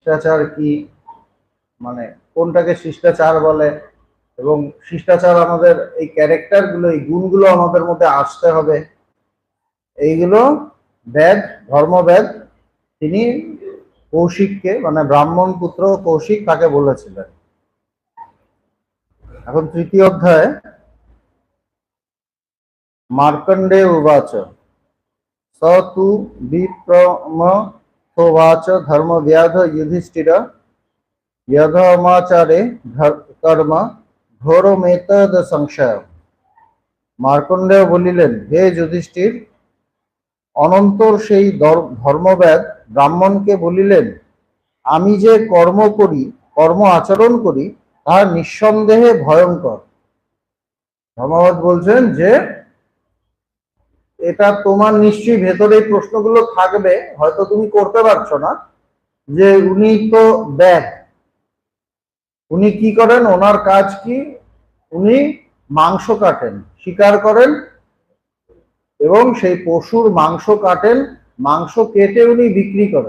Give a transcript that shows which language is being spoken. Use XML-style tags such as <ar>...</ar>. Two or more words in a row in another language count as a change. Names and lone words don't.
<bn>শিষ্টাচার কি, মানে কোনটাকে শিষ্টাচার বলে, এবং শিষ্টাচার আমাদের এই ক্যারেক্টার গুলো, এই গুণগুলো আমাদের মধ্যে আসতে হবে, এইগুলো বেদ, ধর্মবেদ তিনি কৌশিককে, মানে ব্রাহ্মণ পুত্র কৌশিক তাকে বলেছিলেন। এখন তৃতীয় অধ্যায়ে</bn> <sa>মার্কণ্ডে উবাচ स तु विप्रमथोवाच धर्मव्याध युधिष्ठिर यधमाचारे कर्म घोरमेतद সংশয়।</sa> <bn>মার্কণ্ডেয় বলিলেন, হে যুধিষ্ঠির, অনন্তর সেই ধর্মব্যাদ ব্রাহ্মণকে বলিলেন, আমি যে কর্ম আচরণ করি তাহা নিঃসন্দেহে ভয়ঙ্কর। ধর্মব্যাদ বলছেন যে এটা তোমার নিশ্চয়ই ভেতরে এই প্রশ্নগুলো থাকবে, হয়তো তুমি করতে পারছো না, যে উনি তো ব্যাগ, উনি কি করেন, ওনার কাজ কি, উনি মাংস কাটেন, শিকার করেন এবং সেই পশুর মাংস কাটেন, মাংস কেটে উনি বিক্রি করেন।</bn>